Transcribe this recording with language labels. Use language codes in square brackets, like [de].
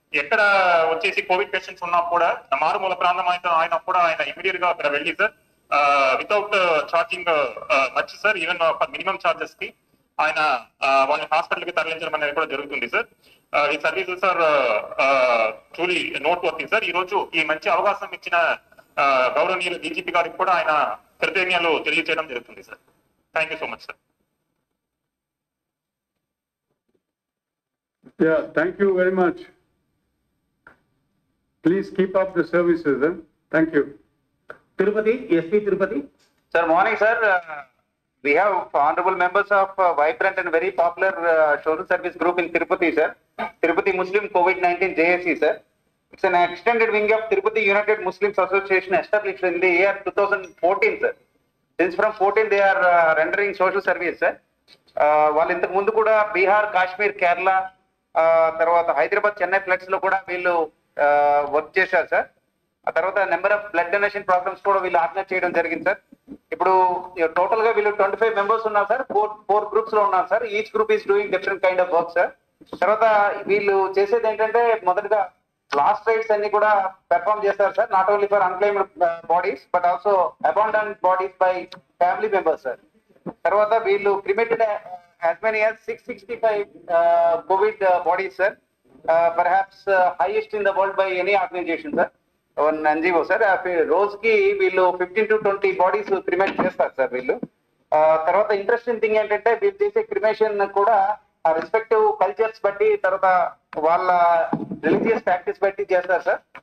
[te] ఎక్కడ వచ్చేసి Covid patients ఉన్నా కూడా మారుమూల ప్రాంతం ఆయన కూడా ఆయన ఇమీడియట్ గా అక్కడ వెళ్ళి sir without charging much sir even minimum charges కి ఆయన వాళ్ళని హాస్పిటల్ కి తరలించడం అనేది కూడా జరుగుతుంది సార్. ఈ service sir truly note వర్తింగ్ sir. ఈ రోజు ఈ మంచి అవకాశం ఇచ్చిన గౌరవనీయులు డీజీపీ గారికి కూడా ఆయన కృతజ్ఞతలు తెలియజేయడం జరుగుతుంది sir. [en] Thank you so much sir. Yeah, thank you very much. Please keep up the services. Thank you. Tirupati, SP Tirupati. Sir, morning, sir. We have honorable members of vibrant and very popular social service group in Tirupati, sir. Tirupati Muslim COVID-19 JSC, sir. It's an extended wing of Tirupati United Muslims Association established in the year 2014, sir. Since from 14 they are rendering social service, sir. [te] వాళ్ళు ఇంతకు ముందు కూడా బీహార్, కాశ్మీర్, కేరళ, తర్వాత Hyderabad, Chennai floods లో కూడా వీళ్ళు work చేశారు sir. ఆ తర్వాత number of blood donation programmes కూడా వీళ్ళు ఆర్గనైజ్ చేయడం జరిగింది సార్. ఇప్పుడు టోటల్ గా వీళ్ళు 25 మెంబర్స్ ఉన్నారు సార్. ఫోర్ గ్రూప్స్ లో ఉన్నారు sir. [en] Each group is doing different kind of work sir. [te] తర్వాత వీళ్ళు చేసేది ఏంటంటే మొదటగా లాస్ట్ రైట్స్ అన్ని కూడా పెర్ఫార్మ్ చేస్తారు sir. [en] Not only for unclaimed bodies but also abandon bodies by family members sir. [te] తర్వాత వీళ్ళు [en] Cremated as many as 665 COVID bodies, sir. Perhaps highest in the world by any organization, sir. One NGO, sir. [te] రోజుకి వీళ్ళు 15 to 20 bodies cremate చేస్తారు sir వీళ్ళు. తర్వాత interesting thing ఏంటంటే వీళ్ళు చేసే క్రిమేషన్ కూడా రెస్పెక్టివ్ కల్చర్స్ బట్టి తర్వాత వాళ్ళ రిలీజియస్ ప్రాక్టీస్ బట్టి చేస్తారు సార్.